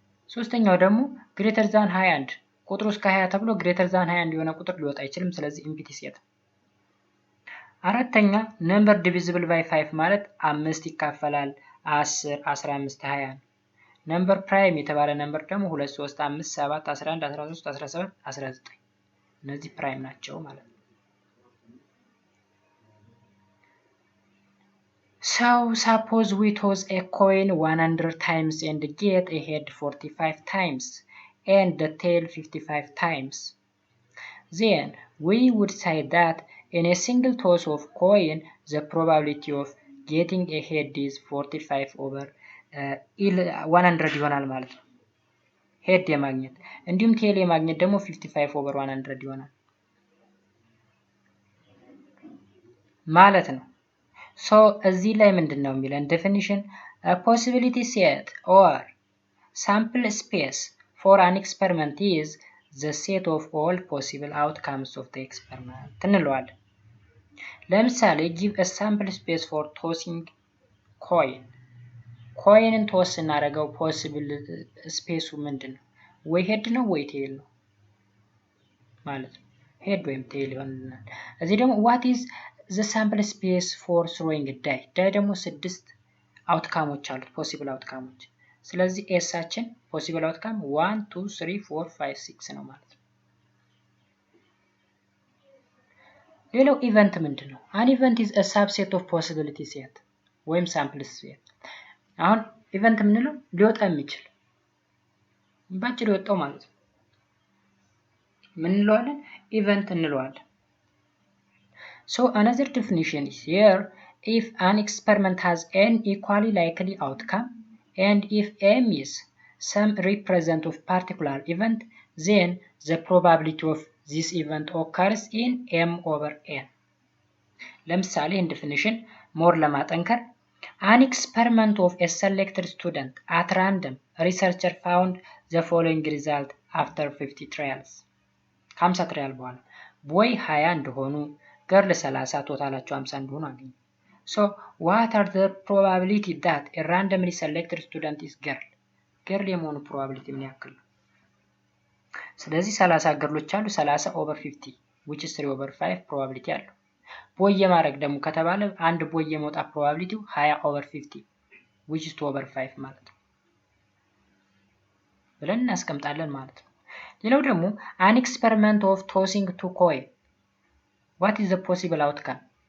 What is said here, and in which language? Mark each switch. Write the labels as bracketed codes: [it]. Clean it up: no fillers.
[am] ሶስተኛው ደግሞ ግሬተር ዛን 21 ቁጥሩ እስከ 20 ተብሎ ግሬተር ዛን 21 የሆነ ቁጥር ሊወጣ አይችልም። ስለዚህ ኢምፒቲ ሴት። አራተኛ ነምበር ዲቪዚብል ባይ 5 ማለት 5 ይካፈላል 10 15 20 ነው። ነምበር ፕራይም የተባለ ነምበር ደግሞ 2 3 5 7 11 13 17 19 እነዚህ ፕራይም ናቸው ማለት ነው። [en] So suppose we toss a coin 100 times and get a head 45 times and the tail 55 times. Then we would say that in a single toss of coin the probability of getting a head is 45 over 100 [am] ይሆናል ማለት ነው። ሄድ የማግኘት እንዲሁም ቴል የማግኘት ደግሞ 55 [en] over 100 [am] ይሆናል ማለት ነው። [en] So [am] እዚህ ላይ ምንድነው የሚለን [en] definition a possibility set or sample space for an experiment is the set of all possible outcomes of the experiment [am] እንለዋለን። ለምሳሌ [en] give a sample space for tossing coin [am] ኮይንን ቶስ እናደርገው ፖሲብል ስፔሱ ምንድነው? ወይ ሄድ ነው ወይ ቴል ነው ማለት ነው። ሄድ ወይም ቴል ይሆንልናል። እዚህ ደግሞ [en] what is the sample space for throwing a die [am] die ደግሞ 6 አውትካሞች አሉት ፖሲብል አውትካሞች። ስለዚህ ኤሳችን ፖሲብል አውትካም 1 2 3 4 5 6 ነው ማለት ነው። ሌላው ኢቨንት ምንድነው? [en] an event is a subset of possibility set [am] ወይም [en] sample set። [am] አሁን ኢቨንት ምንለው ሊወጣ የሚችል ባጭሩ ወጣው ማለት ነው። ምን እንለዋለን? ኢቨንት እንለዋለን። [en] So another definition is here if an experiment has n equally likely outcome and if m is some represent of particular event then the probability of this event occurs in m over n. [am] ለምሳሌ [en] in definition more [am] ለማጠንከር [en] an experiment of a selected student at random researcher found the following result after 50 trials [am] 50 ትራያል በኋላ ቦይ 20 እንደሆኑ ገርል 30 ቶታላቸው 50 እንደሆኑ አገኘ። [en] So what are the probability that a randomly selected student is girl [am] የመሆኑ [en] probability [am] ምን ያክል ነው? ስለዚህ 30 ገርሎች አሉ 30 over 50 [en] which is 3 over 5 probability [am] አለው። ቦይ የማድረግ ደግሞ ከተባለ አንድ ቦይ የመውጣት ፕሮባቢሊቲው 20 over 50 [en] which is 2 over 5 [am] ማለት ነው ብለን እናስቀምጣለን ማለት ነው። ሌላው ደግሞ [en] an experiment of tossing two coin what is the possible outcome?